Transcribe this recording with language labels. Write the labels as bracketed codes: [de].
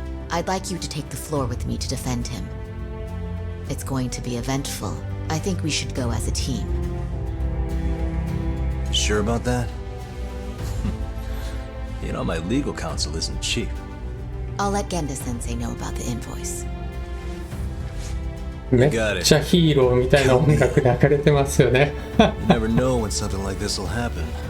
[en] I'd like you to take the floor with me to defend him. It's going to be eventful. I think we should go as a team. Sure about that? You know, my legal counsel isn't cheap. I'll let Genda-sensei know about the invoice. [ja] めっちゃヒーローみたいな音楽流れてますよね。 [en] You never know when something like this will happen.